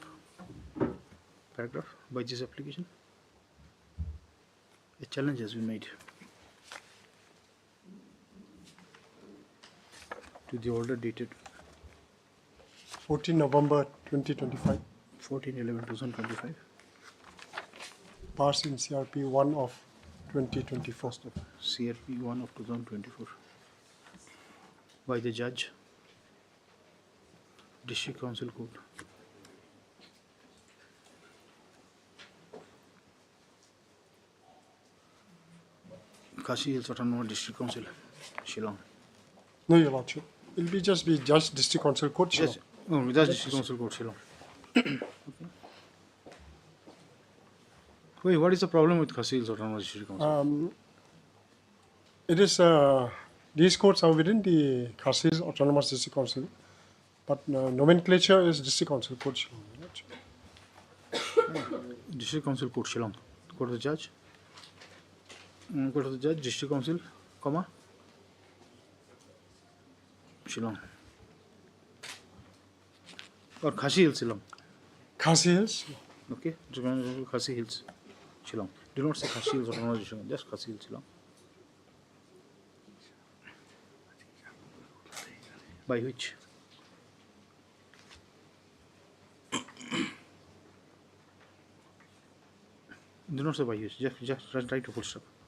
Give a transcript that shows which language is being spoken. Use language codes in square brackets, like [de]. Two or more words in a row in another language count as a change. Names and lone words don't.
[en] Paragraph by this application. A challenge has been made to the order dated 14 November 2025. 14/11/2025 passed in CRP 1 of 2024. CRP 1 of 2024 by the judge, District Council Court. Khasi Hills Autonomous District Council, Shillong. No, Your Lordship. It will just be Judge District Council Court, Shillong. Yes, oh, that's District Council Court, Shillong. Okay. Wait, what is the problem with Khasi Hills Autonomous District Council? It is, these courts are within the Khasi Hills Autonomous District Council, but nomenclature is District Council Court, Shillong. Your Lordship. District Council Court, Shillong. Court of the Judge. Court of the Judge, District Council, comma, Shillong. Or Khasi Hills, Shillong. Khasi Hills? Okay, Khasi Hills, Shillong. Do not say Khasi Hills Autonomous District, just Khasi Hills, Shillong. By which? Do not say by which, just write a full stop.